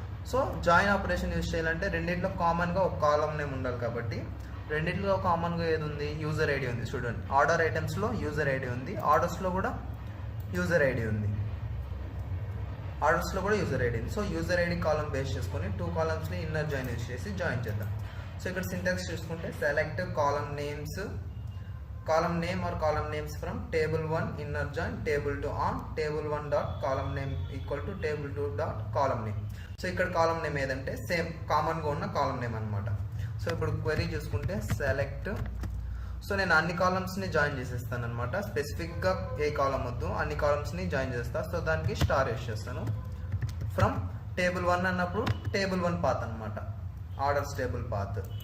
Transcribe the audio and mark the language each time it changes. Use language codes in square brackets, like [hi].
[te] So join operation use చేయాలంటే రెండింటిలో కామన్గా ఒక కాలం నేమ్ ఉండాలి కాబట్టి రెండింటిలో కామన్గా ఏది ఉంది, యూజర్ ఐడి ఉంది. చూడండి, ఆర్డర్ ఐటమ్స్లో యూజర్ ఐడి ఉంది, ఆర్డర్స్లో కూడా యూజర్ ఐడి ఉంది, ఆర్డర్స్లో కూడా యూజర్ ఐడి ఉంది. సో యూజర్ ఐడి కాలం బేస్ చేసుకొని 2 కాలమ్స్ని ఇన్నర్ జాయిన్ యూజ్ చేసి జాయిన్ చేద్దాం. సో ఇక్కడ సింటాక్స్ చూసుకుంటే [en] Select column names, column name or column names from table 1 inner join table 2 on table 1 dot column name equal to table 2 dot column name. [te] So ఇక్కడ column name ఏదంటే same కామన్గా ఉన్న column name అనమాట. So ఇప్పుడు query చూసుకుంటే select, so నేను అన్ని కాలమ్స్ని join చేసేస్తాను అనమాట. స్పెసిఫిక్గా ఏ కాలమ్ వద్దు, అన్ని కాలమ్స్ని జాయిన్ చేస్తాను. సో దానికి స్టార్ యూస్ చేస్తాను. ఫ్రమ్ టేబుల్ 1 అన్నప్పుడు టేబుల్ 1 పాత్ అనమాట, ఆర్డర్స్ టేబుల్ పాత్.